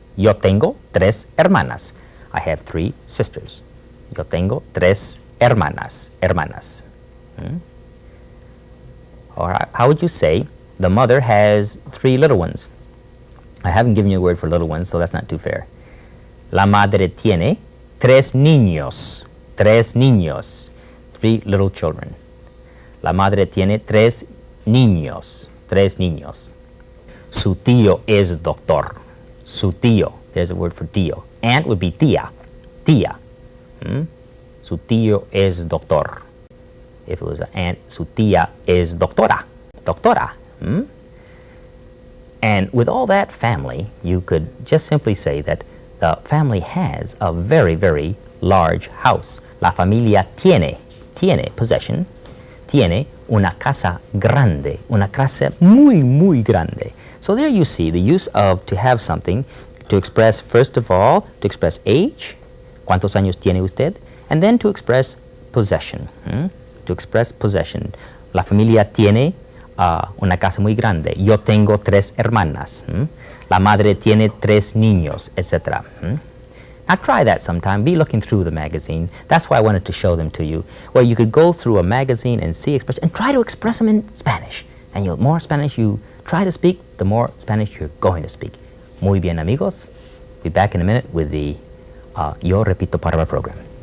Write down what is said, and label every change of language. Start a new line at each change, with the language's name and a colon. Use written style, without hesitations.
Spanish: Yo tengo 3 hermanas.
English: I have 3 sisters.
Spanish: Yo tengo 3 hermanas. Hermanas.
English: All right. How would you say the mother has 3 little ones? I haven't given you a word for little ones, so that's not too fair.
Spanish: La madre tiene 3 niños. 3 niños.
English: 3 little children.
Spanish: La madre tiene 3 niños. 3 niños. Su tío es doctor. Su tío.
English: There's a word for tío. Aunt would be tía. Tía.
Spanish: Su tío es doctor.
English: If it was an aunt,
Spanish: su tía es doctora. Doctora.
English: And with all that family, you could just simply say that the family has a very, very large house.
Spanish: La familia tiene, possession, tiene una casa grande, una casa muy, muy grande.
English: So there you see the use of to have something to express, first of all, to express age,
Spanish: ¿cuántos años tiene usted?
English: And then to express possession, to express possession.
Spanish: La familia tiene una casa muy grande. Yo tengo 3 hermanas. La madre tiene 3 niños, etc.
English: Now try that sometime. Be looking through the magazine. That's why I wanted to show them to you, where you could go through a magazine and see expression and try to express them in Spanish. And the more Spanish you try to speak, the more Spanish you're going to speak.
Spanish: Muy bien, amigos.
English: Be back in a minute with the Yo Repito part of our program.